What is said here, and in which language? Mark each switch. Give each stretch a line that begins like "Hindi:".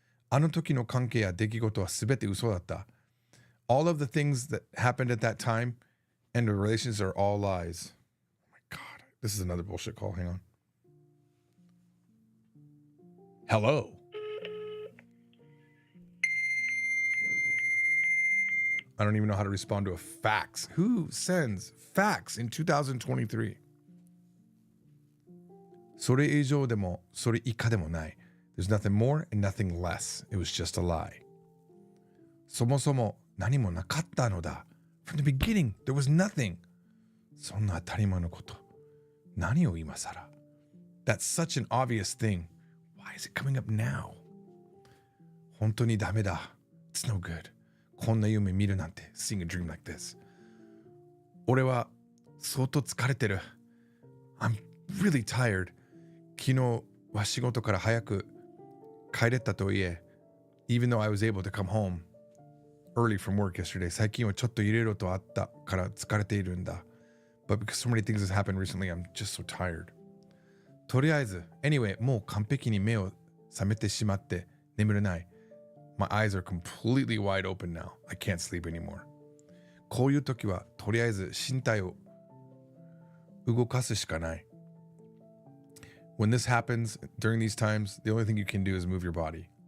Japanese: あの時の関係や出来事は全て嘘だった。
English: All of the things that happened at that time and the relations are all lies. Oh my God, this is another bullshit call. Hang on. Hello. I don't even know how to respond to a fax. Who sends fax in 2023?
Japanese: それ以上でもそれ以下でもない。
English: There's nothing more and nothing less. It was just a lie.
Japanese: そもそも何もなかったのだ。
English: From the beginning, there was nothing.
Japanese: そんな当たり前のこと。何を今更
English: That's such an obvious thing. Why is it coming up now?
Japanese: 本当にダメだ。
English: It's no good.
Japanese: こんな夢見るなんて。
English: Seeing a dream like this.
Japanese: 俺は相当疲れてる。
English: I'm really tired.
Japanese: 昨日は仕事から早く帰れたとはいえ、
English: even though I was able to come home early from work yesterday,
Japanese: 最近はちょっと入れろとあったから疲れているんだ。
English: But because so many things has happened recently, I'm just so tired.
Japanese: とりあえず、anyway, もう完璧に目を覚めてしまって眠れない。
English: My eyes are completely wide open now. I can't sleep anymore.
Japanese: こういう時はとりあえず身体を動かすしかない。
English: When this happens, during these times, the only thing you can do is move your body.